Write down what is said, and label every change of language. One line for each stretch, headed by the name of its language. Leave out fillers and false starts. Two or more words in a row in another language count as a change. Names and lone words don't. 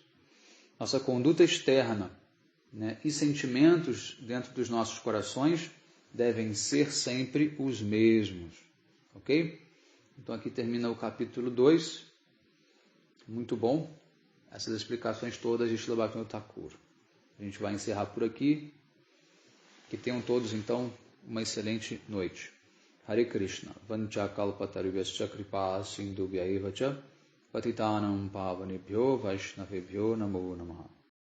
Portuguese: Nossa conduta externa, né, e sentimentos dentro dos nossos corações devem ser sempre os mesmos. Ok? Então aqui termina o capítulo 2. Muito bom. Essas explicações todas de Srila Bhaktivinoda Thakur. A gente vai encerrar por aqui. Que tenham todos, então, uma excelente noite. Hare Krishna.
Sanskrit: Vancha kalpatarubhyascha kripa sindhubhya eva cha patitanam pavanebhyo vaishnavebhyo namo namaha.